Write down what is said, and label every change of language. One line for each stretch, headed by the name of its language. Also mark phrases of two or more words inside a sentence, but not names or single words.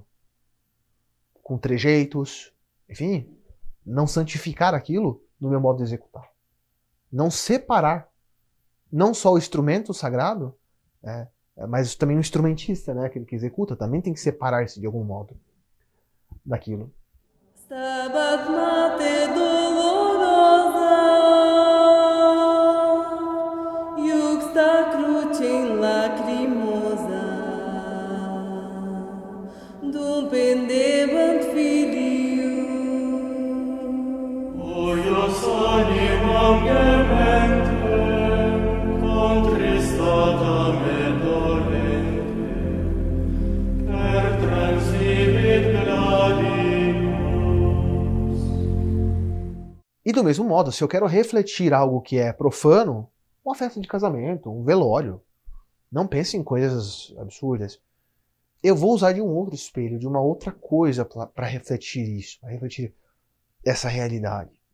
Portuguese: Com trejeitos, enfim, não santificar aquilo no meu modo de executar. Não separar, não só o instrumento sagrado, mas também o instrumentista, né, aquele que executa, também tem que separar-se de algum modo daquilo.
Latin: Stabat Mater dolorosa, iuxta crucem lacrimosa, dum pendebant filium. Huius animam gementem, contristatam et dolente, per transibit gladius.
Portuguese: E do mesmo modo, se eu quero refletir algo que é profano, uma festa de casamento, um velório, não pense em coisas absurdas. Eu vou usar de um outro espelho, de uma outra coisa para refletir isso, para refletir essa realidade.